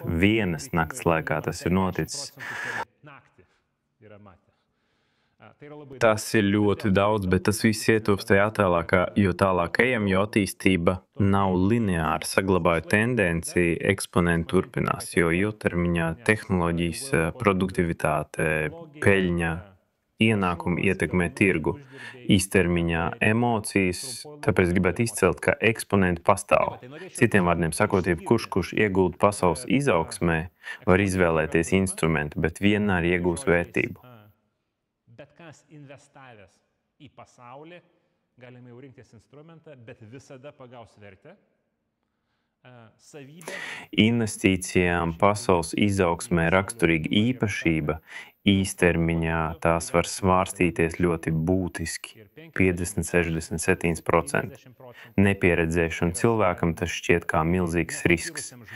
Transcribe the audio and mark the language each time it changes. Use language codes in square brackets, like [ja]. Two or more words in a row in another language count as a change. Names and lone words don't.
[lv] Vienas nakts laikā tas ir noticis. Tas ir ļoti daudz, bet tas viss ietilpst tajā attēlā, ka jo tālāk ejam, jo attīstība nav lineāra, saglabāja tendenciju, eksponenti turpinās, jo ilgtermiņā tehnoloģijas, produktivitāte, peļņa, ienākumi ietekmē tirgu, īstermiņā emocijas, tāpēc gribētu izcelt, ka eksponenti pastāv. Citiem vārdiem sakot, kurš iegulda pasaules izaugsmē, var izvēlēties instrumentu, bet vienmēr iegūs vērtību. [lt] Bet kas investavęs į pasaulį, galime jau rinktis instrumentą, bet visada pagaus vertę. [lv] Investīcijām pasaules izaugsmē raksturīga īpašība, īstermiņā tās var svārstīties ļoti būtiski - 50–67%. Nepieredzējušam cilvēkam tas šķiet kā milzīgs risks.